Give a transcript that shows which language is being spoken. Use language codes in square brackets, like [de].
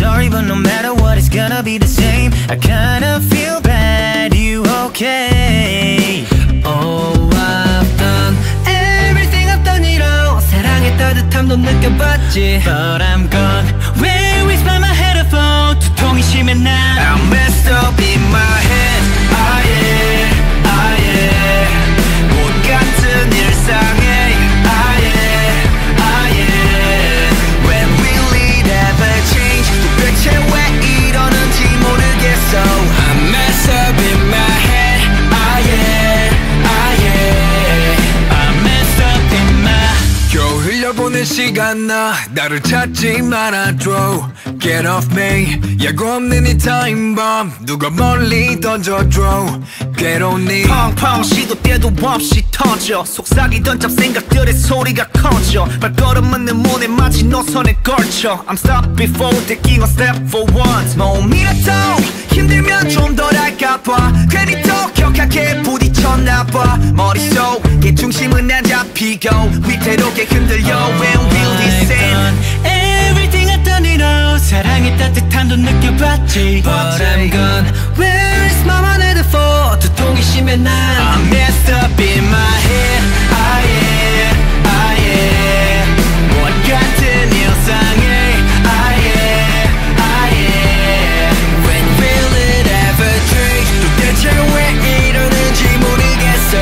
[en] but no matter what, it's gonna be the same. I kinda feel bad, you okay? Oh, I've done everything I've done it all. [ko] 사랑의 따뜻함도 느껴봤지. [en] But I'm gone. Where is my headphone? [ko] 두통이 심해 난 [en] I'm messed up in my head. Ah yeah, ah yeah. [ko] 못 같은 일상에. Ah yeah, ah yeah. [en] When will it ever change? [ko] 도대체 왜 이러는지 모르겠어. [en] I'm messed up in my head. Ah yeah, ah yeah. I'm messed up in my. [ko] 겨우 흘려보낸 시간 나를 찾지 말아줘. [en] Get off me. [ko] 예고 없는 이 타임밤 누가 멀리 던져줘. 괴로운 네 펑펑 시도 때도 없이 터져. 속삭이던 잡생각들의 소리가 커져. 발걸음은 내 문에 마치 노선에 걸쳐. [en] I'm stopped before taking a step for once. [ko] 몸이라도 힘들면 좀 덜 할까봐 괜히 더 격하게 부딪혔나봐. 머릿속에 중심은 안 잡히고 위태롭게 흔들려. [en] When will this end? Everything I've done it all. [ko] 사랑의 따뜻함도 느껴봤지. [en] But I'm gone. Where is my headphone? [ko] 두통이 심해 난 [en] I'm messed up in my head. Ah yeah, ah yeah. [ko] 못 같은 일상에. Ah yeah, ah yeah. [en] When will it ever change? [ko] 도대체 왜 이러는지 모르겠어.